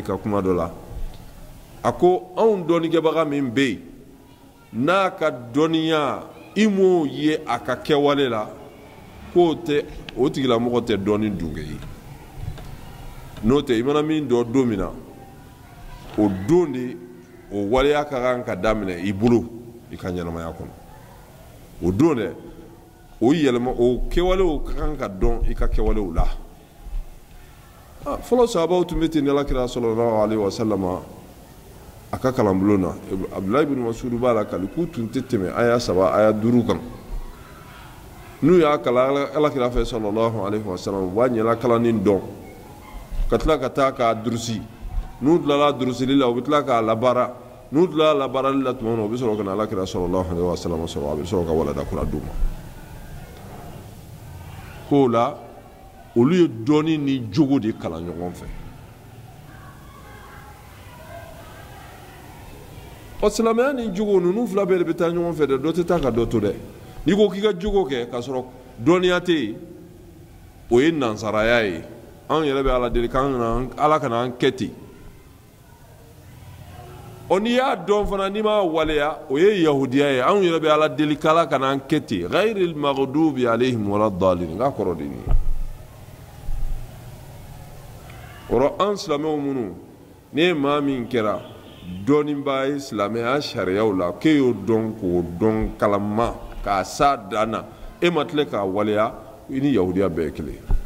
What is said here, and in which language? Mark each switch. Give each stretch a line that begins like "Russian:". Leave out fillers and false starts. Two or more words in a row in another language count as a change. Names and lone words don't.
Bambara: ka kuma dɔ la a ko anw dɔnnikɛbaga min bɛ yen n'a ka dɔnniya i m'o ye a ka kɛwale la k'o tɛ o tigilamɔgɔ tɛ dɔnni dunke ye n'o tɛ i mana min dɔn don min na o don de o waleya ka kan ka daminɛ i bolo i ka ɲɛnamaya kɔnɔ o don dɛ o yɛlɛma o kɛwalew ka kan ka dɔn i ka kɛwalew la fɔlɔ sahabaw tun bɛ ten ni Alakira
Arabic: صلى الله عليه وسلم
Bambara: a ka kalanbulon na Abdulayi ibn Mas'ud b'a la kali k'u tun tɛ tɛmɛ aya 3 aya 5 kan n'u y'a kalan Alakira fɛ
Arabic: صلى الله عليه وسلم
Bambara: u b'a ɲɛla kalannin dɔn ka tila ka taa k'a durusi n'u tilala durusili la u bɛ tila k'a labaara n'u tilala labaarali la tuma min na u bɛ sɔrɔ ka na Alakira
Arabic: صلى الله عليه وسلم
Bambara: sɔrɔ a bɛ sɔrɔ ka walanda kura d'u ma k'o la olu ye dɔnni ni jogo de kalan ɲɔgɔn fɛ ɔ silamɛya ni jogo ninnu fila bɛɛ de bɛ taa ɲɔgɔn fɛ dɛ dɔ tɛ taa ka dɔ to dɛ n'i ko k'i ka jogo kɛ k'a sɔrɔ dɔnniya tɛ yen o ye nansaraya ye anw yɛrɛ bɛ Ala deli k'an Ala kana an kɛ ten ɔ n'i y'a dɔn fana n'i m'a waleya o ye yahudiya ye anw yɛrɛ bɛ Ala deli k'Ala kana an kɛ ten
Arabic: غير المغضوب عليهم ولا الضالين
Bambara: n k'a kɔrɔ de nin ye o an silamɛw minnu ne maa min kɛra dɔnnibaa ye silamɛya sariyaw la k'e y'o dɔn k'o dɔn kalama k'a s'a dan na e ma tile k'a waleya i ni yahudiya bɛɛ ye kelen